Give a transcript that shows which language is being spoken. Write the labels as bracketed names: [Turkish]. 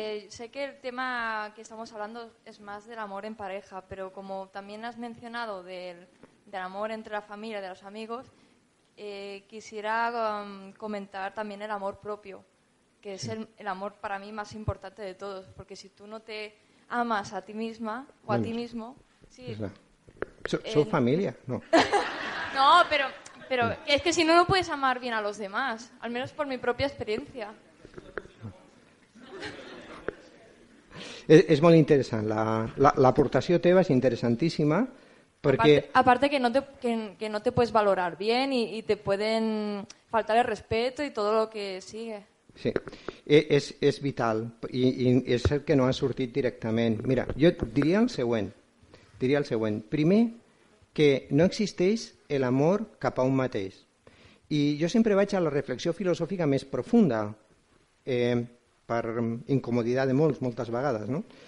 [Spanish] Sé que el tema que estamos hablando es más del amor en pareja, pero como también has mencionado del amor entre la familia, de los amigos, quisiera comentar también el amor propio, que es el amor para mí más importante de todos, porque si tú no te amas a ti misma o a ti mismo... Sí, ¿Son familia? No. No, pero es que si no, no puedes amar bien a los demás, al menos por mi propia experiencia. [Catalan] És molt interessant. L'aportació teva és interessantíssima perquè... [Spanish] Aparte que no te puedes valorar bien y te pueden faltar el respeto y todo lo que sigue. [Catalan] Sí, és vital i és cert que no ha sortit directament. Mira, jo diria el següent. Primer, que no existeix l'amor cap a un mateix. I jo sempre vaig a la reflexió filosòfica més profunda, per incomoditat de moltes vegades, no?